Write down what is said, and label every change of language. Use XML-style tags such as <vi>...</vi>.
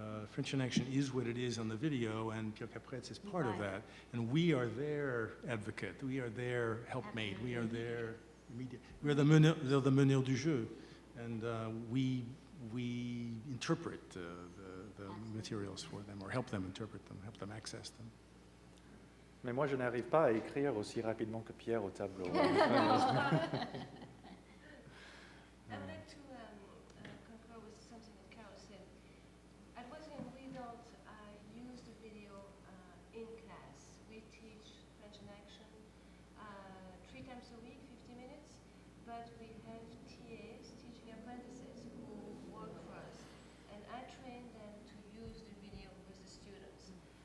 <en>French in Action is what it is on the video, and Pierre Capretz is part of that. And we are their advocate, we are their helpmate, we are their media, we are the meneur du jeu, and we interpret the materials for them, or help them interpret them, help them access them.</en> <fr>Mais moi, je n'arrive pas à écrire aussi rapidement que Pierre au tableau.</fr> <en>I would like to concur with something that Carol said. At Wesleyan, we don't use the video in class. We teach French in Action 3 times a week, 50 minutes, but we have TAs, teaching apprentices, who work for us, and I train them to use the video with the students.</en>